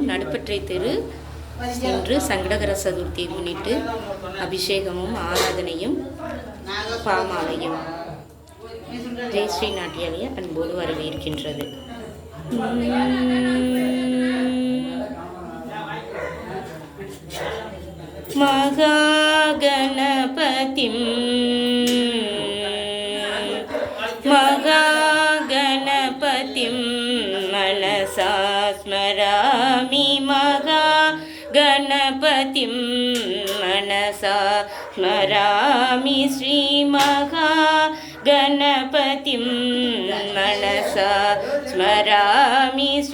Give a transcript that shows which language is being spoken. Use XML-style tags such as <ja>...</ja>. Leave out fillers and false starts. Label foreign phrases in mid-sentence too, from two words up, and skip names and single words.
<ta>நடுப்பற்றை தெரு இன்று சங்கடகர சதுர்த்தியை முன்னிட்டு அபிஷேகமும் ஆராதனையும் பாமாலையும் ஜெயஸ்ரீ நாட்டியாலய அன்போடு வரவேற்கின்றது.</ta> <sa>மகாகணபதிம் मनसा स्मरामि महागणपतिं मनसा स्मरामि श्रीमहागणपतिं मनसा स्मरामि</sa>